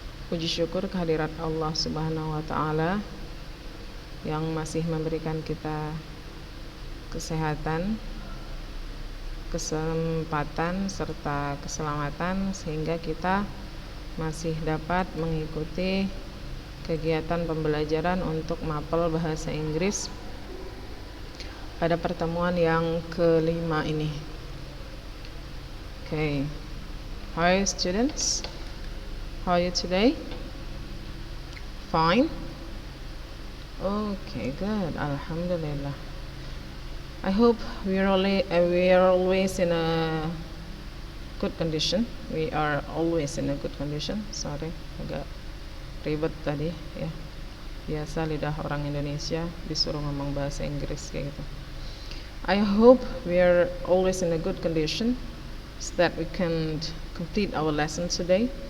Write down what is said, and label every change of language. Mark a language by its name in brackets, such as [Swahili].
[Indonesian] Puji syukur kehadirat Allah subhanahu wa ta'ala yang masih memberikan kita kesehatan, kesempatan serta keselamatan sehingga kita masih dapat mengikuti kegiatan pembelajaran untuk mapel bahasa Inggris pada pertemuan yang kelima ini. [English] Okay, how are you students? How are you today? Fine? Okay, good. Alhamdulillah. I hope we are always in a good condition. We are always in a good condition. [Indonesian] Sorry, agak ribet tadi ya. Biasa lidah orang Indonesia disuruh ngomong bahasa Inggris kayak gitu. [English] I hope we are always in a good condition so that we can complete our lesson today.